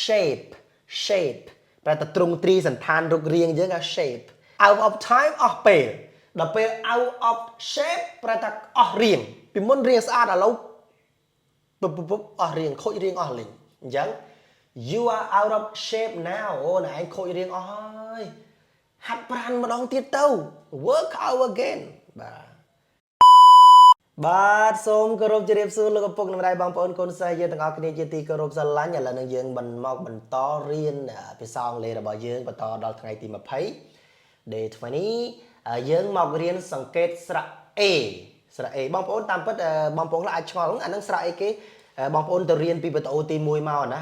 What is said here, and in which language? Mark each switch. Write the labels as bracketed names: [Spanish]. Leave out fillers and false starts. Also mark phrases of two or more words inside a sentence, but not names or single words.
[English] shape shape [Khmer] ប្រែតែទ្រង់ទ្រីសន្តានរូបរាងយើងហៅ [English] shape out of time [Khmer] អស់ពេលដល់ពេល [English] out of shape [Khmer] ប្រែថាអស់រាងពីមុនរាងស្អាតឥឡូវអស់រាងខូចរាងអស់លេងអញ្ចឹង [English] you are out of shape now [Khmer] អូនឯងខូចរាងអស់ហើយហាត់ប្រាណម្ដងទៀតទៅ [English] work out again [Khmer] បាទសូមគោរពជម្រាបសួរលោកឪពុកនិងម្ដាយបងប្អូនកូនសិស្សយើងទាំងអស់គ្នាជាទីគោរពស្រឡាញ់ឥឡូវនឹងយើងបន្តរៀនភាសាអង់គ្លេសរបស់យើងបន្តដល់ថ្ងៃទី20 [English] day 20 [Khmer] យើងមករៀនសង្កេតស្រៈ A ស្រៈ A បងប្អូនតាមពិតបងប្អូនខ្លះអាចឆ្ងល់អានឹងស្រៈអីគេបងប្អូនទៅរៀនពីវីដេអូទី1មកណា